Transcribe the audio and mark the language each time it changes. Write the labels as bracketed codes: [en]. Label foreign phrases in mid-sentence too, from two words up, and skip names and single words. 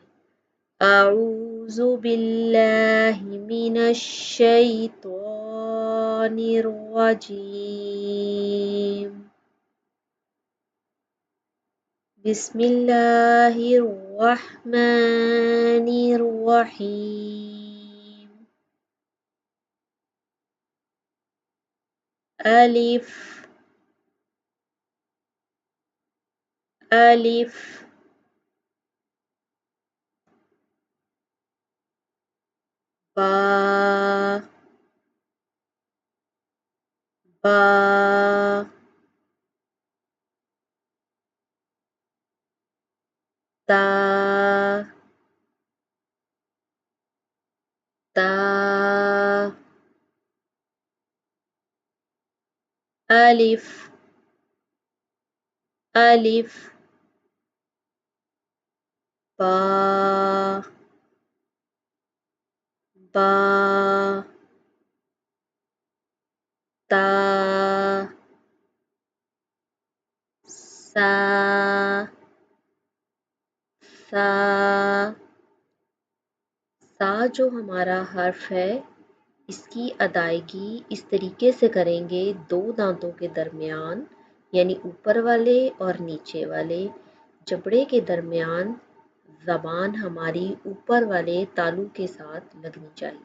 [ar] اعوذ باللہ من الشیطان الرجیم، بسم اللہ الرحمن الرحیم۔ [ur] الف، الف، با، با، تا، تا، الف، الف، با، با، تا، سا، سا۔ سا جو ہمارا حرف ہے، اس کی ادائیگی اس طریقے سے کریں گے، 2 دانتوں کے درمیان، یعنی اوپر والے اور نیچے والے جبڑے کے درمیان زبان ہماری اوپر والے تالو کے ساتھ لگنی چاہیے۔